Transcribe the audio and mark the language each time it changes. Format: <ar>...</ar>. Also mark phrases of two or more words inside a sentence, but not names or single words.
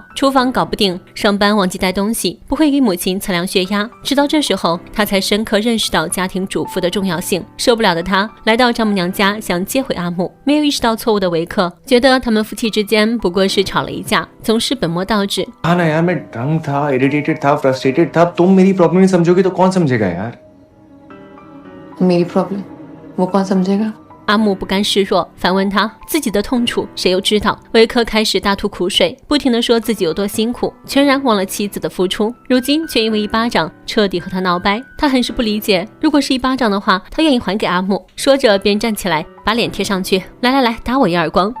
<zh>厨房搞不定，上班忘记带东西，不会给母亲测量血压。直到这时候，他才深刻认识到家庭主妇的重要性。受不了的他来到丈母娘家，想接回阿木。没有意识到错误的维克觉得他们夫妻之间不过是吵了一架，总是本末倒置。</zh> <hi>इरिटेटेड था, फ्रस्ट्रेटेड था। तुम मेरी प्रॉब्लम नहीं समझोगे तो कौन समझेगा यार? मेरी प्रॉब्लम वो कौन समझेगा？</hi> <zh>阿木不甘示弱，反问他自己的痛楚谁又知道。维克开始大吐苦水，不停地说自己有多辛苦，全然忘了妻子的付出，如今却因为一巴掌彻底和他闹掰。他很是不理解，如果是一巴掌的话，他愿意还给阿木。说着便站起来把脸贴上去，来，打我一耳光。</zh>